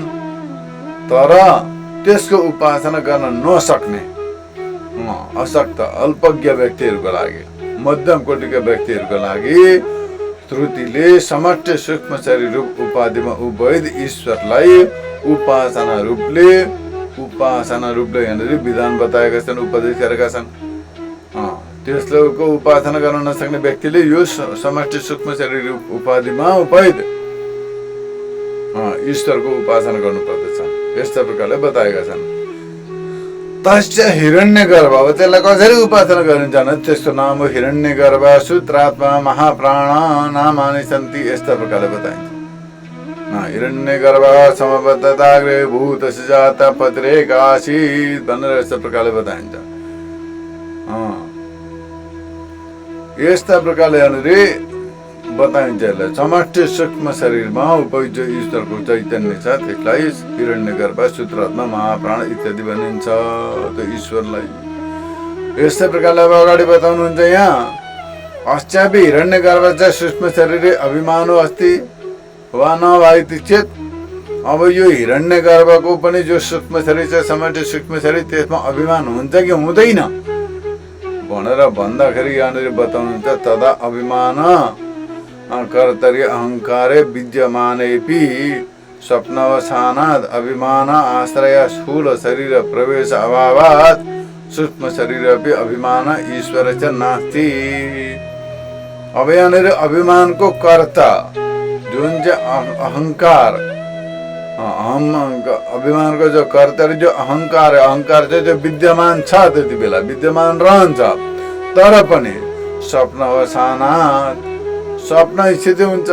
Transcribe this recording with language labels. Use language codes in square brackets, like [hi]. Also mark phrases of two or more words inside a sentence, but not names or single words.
[ne] तर त्यसको उपासना गर्न नसक्ने अशक्त अल्पज्ञ व्यक्तिहरूको लागि, मध्यम कोटिका व्यक्तिहरूको लागि श्रुतिले समष्टि सूक्ष्म शरीर रूप उपाधिमा उपहित ईश्वरलाई उपासना रूपले यहाँनिर विधान बताएका छन्, उपदेश गरेका छन्। त्यसको उपासना गर्न नसक्ने व्यक्तिले यो समष्टि सूक्ष्म शरीर उपाधिमा उपहित ईश्वरको उपासना गर्नु पर्दछ। यस्ता प्रकारले बताएका छन्। [sa] तस्य हिरण्यगर्भ, [ne] अब त्यसलाई कसरी उपासना गरिन्छ भने त्यसको नाम हो हिरण्यगर्भ, सूत्रात्मा, महाप्राण [sa] नामानि सन्ति। [ne] यस्ता प्रकारले बताइन्छ। [sa] हिरण्यगर्भ समबद्धताग्रे भूत सुजात पत्रेक आसीत् [ne] भनेर यस्ता प्रकारले बताइन्छ। यस्ता प्रकारले यहाँनिर बताइन्छ। यसलाई समष्टि सूक्ष्म शरीरमा उपयुक्त ईश्वरको चैतन्य छ, त्यसलाई हिरण्यगर्भ, सूत्रात्मा, महाप्राण इत्यादि भनिन्छ त्यो ईश्वरलाई। यस्तै प्रकारले अब अगाडि बताउनुहुन्छ यहाँ, [sa] अस्यापि हिरण्यगर्भ चाहिँ सूक्ष्म शरीर अभिमानो अस्ति वा न इति चेत्। [ne] अब यो हिरण्यगर्भको पनि जो सूक्ष्म शरीर छ, समष्टि सूक्ष्म शरीर, त्यसमा अभिमान हुन्छ कि हुँदैन भनेर भन्दाखेरि यहाँनिर बताउनुहुन्छ, [sa] तदा अभिमान कर्तरि अहंकारे विद्यमानेपि स्वप्नावसानात् अभिमान आश्रय स्थूल शरीर प्रवेश अभावात् सूक्ष्म शरीर अपि अभिमान ईश्वर च नास्ति। [ne] अब यहाँनिर अभिमानको कर्ता जुन चाहिँ अहंकार, अभिमानको जो कर्ता जो अहंकार, अहंकार चाहिँ जो विद्यमान छ, त्यति बेला विद्यमान रहन्छ, तर पनि स्वप्नावसानात् स्वप्न स्थिति हुन्छ।